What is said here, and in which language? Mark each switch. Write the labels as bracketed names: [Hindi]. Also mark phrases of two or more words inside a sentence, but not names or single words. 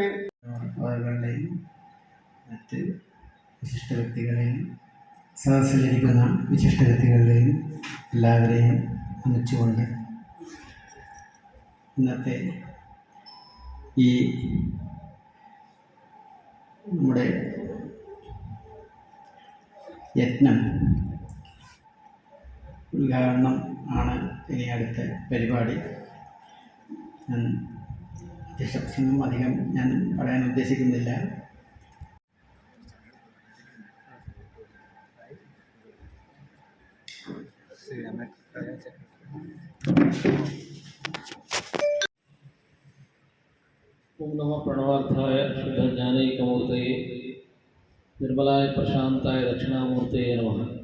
[Malayalam] അവരുടെയും മറ്റ് വിശിഷ്ട വ്യക്തികളെയും സദസ്സിലിരിക്കുന്ന വിശിഷ്ട വ്യക്തികളുടെയും എല്ലാവരെയും ഒന്നിച്ചുകൊണ്ട് ഇന്നത്തെ ഈ നമ്മുടെ യജ്ഞം ഉദ്ഘാടനം ആണ് ഇനി അടുത്ത പരിപാടി. ഞാൻ പ്രസംഗം അധികം ഞാൻ പറയാൻ ഉദ്ദേശിക്കുന്നില്ല. [Sanskrit] ओम नमः प्रणवार्थाय शुद्ध ज्ञानैकमूर्तये निर्मलाय प्रशांताय दक्षिणामूर्तये नमः।